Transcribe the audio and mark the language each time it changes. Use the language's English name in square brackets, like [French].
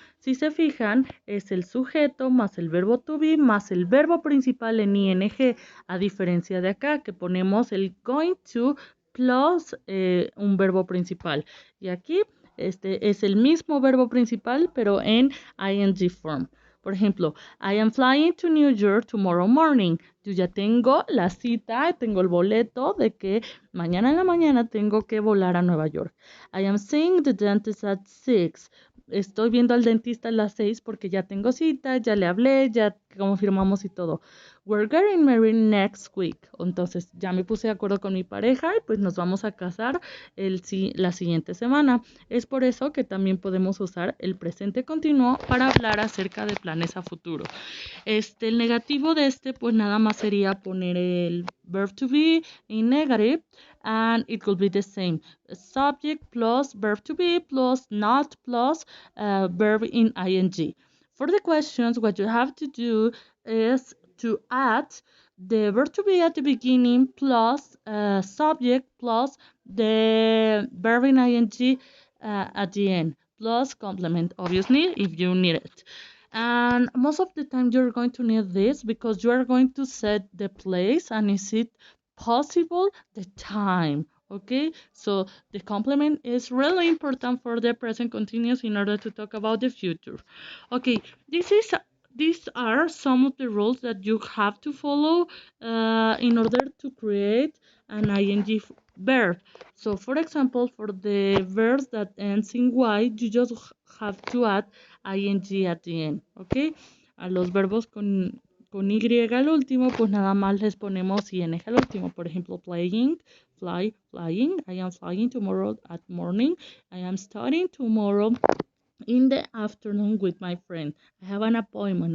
[Spanish] Si se fijan, es el sujeto más el verbo to be más el verbo principal en ing, a diferencia de acá que ponemos el going to plus un verbo principal. Y aquí es el mismo verbo principal, pero en ing form. Por ejemplo, [English] I am flying to New York tomorrow morning. [Spanish] Yo ya tengo la cita, tengo el boleto de que mañana en la mañana tengo que volar a Nueva York. [English] I am seeing the dentist at 6. [Spanish] Estoy viendo al dentista a las 6 porque ya tengo cita, ya le hablé, ya confirmamos y todo. [English] We're getting married next week. [Spanish] Entonces ya me puse de acuerdo con mi pareja y pues nos vamos a casar la siguiente semana. Es por eso que también podemos usar el presente continuo para hablar acerca de planes a futuro. El negativo de pues nada más sería poner el [English] verb to be in negative and it will be the same. Subject plus verb to be plus not plus verb in ing. For the questions, what you have to do is to add the verb to be at the beginning plus subject plus the verb in ing at the end plus complement, obviously, if you need it. And most of the time you're going to need this because you are going to set the place and is it possible the time. Okay, so the complement is really important for the present continuous in order to talk about the future. Okay, these are some of the rules that you have to follow in order to create an ing verb. So for example, for the verbs that ends in y, you just have to add ing at the end, ¿ok? [Spanish] A los verbos con y al último, pues nada más les ponemos ing al último. Por ejemplo, flying. [English] I am flying tomorrow at morning. I am studying tomorrow in the afternoon with my friend. I have an appointment.